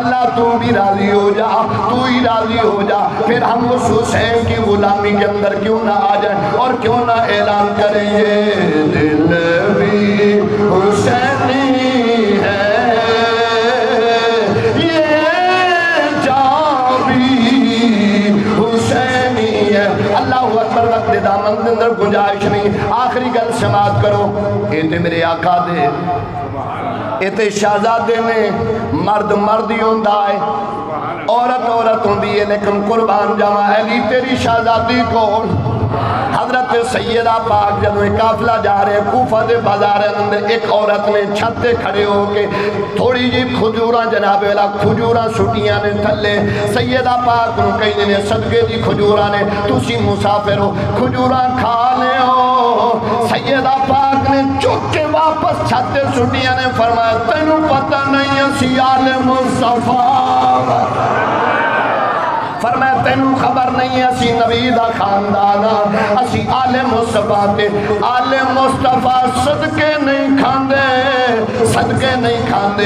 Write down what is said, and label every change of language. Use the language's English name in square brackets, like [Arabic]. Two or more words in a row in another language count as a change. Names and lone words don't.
[Urdu] تو بھی راضی ہو جا، تو ہی راضی ہو جا، پھر ہم اس حسین کی غلامی کے اندر کیوں نہ آ جائیں اور کیوں نہ اعلان کریں یہ دل بھی حسینی ہے، [Arabic] اللہ اکبر۔ [Urdu] وقت دامن کے اندر گنجائش نہیں، آخری گل سماعت کرو۔ [Punjabi] اے تے میرے آقا دے، اے تے شہزادے نے، مرد مرد ہی ہوندا ہے، عورت عورت ہوندی ہے، لیکن قربان جاواں علی تیری شہزادی کو حضرت سیدہ پاک جب قافلہ جا رہے کوفہ دے بازار اندر ایک عورت نے چھت تے کھڑے ہو کے تھوڑی جی کھجوراں جناب والا کھجوراں سٹیاں نے تھلے سیدہ پاک نو کہیں نے صدقے دی کھجوراں نے تسی مسافر ہو کھجوراں کھا لے ہو۔ سیدہ پاک نے چک کے واپس چھت تے سٹیاں نے فرمایا تینوں پتہ نہیں اسی آل مصطفیٰ، فرمایا تینوں خبر نہیں ہے اسی نبی دا خاندانا، اسی آل مصطفیٰ تے آل مصطفیٰ صدقے نہیں کھاندے، صدقے نہیں کھاندے۔